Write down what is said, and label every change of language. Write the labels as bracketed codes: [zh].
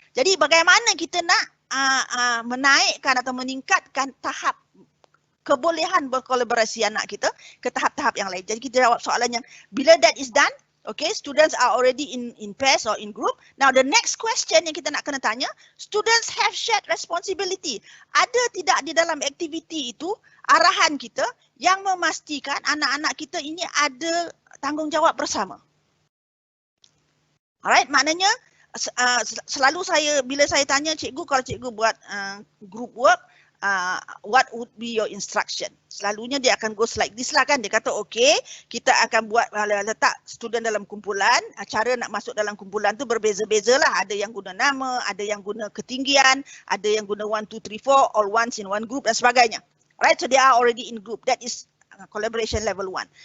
[ms] Jadi bagaimana kita nak menaikkan atau meningkatkan tahap kebolehan berkolaborasi anak kita ke tahap-tahap yang lain. Jadi kita jawab soalan yang bila [en] that is done, okay, students are already in pairs or in group. Now the next question [ms] yang kita nak kena tanya, [en] students have shared responsibility. [ms] Ada tidak di dalam aktiviti itu arahan kita yang memastikan anak-anak kita ini ada tanggungjawab bersama. Alright, maknanya selalu bila saya tanya cikgu, kalau cikgu buat group work, [en] what would be your instruction? [ms] Selalunya dia akan [en] go like this [ms] lah kan. Dia kata okay, kita akan buat letak student dalam kumpulan. Cara nak masuk dalam kumpulan tu berbeza-beza lah. Ada yang guna nama, ada yang guna ketinggian, ada yang guna 1, 2, 3, 4, [en] all once in one group [ms] dan sebagainya. [en] Alright, so they are already in group. That is collaboration level 1.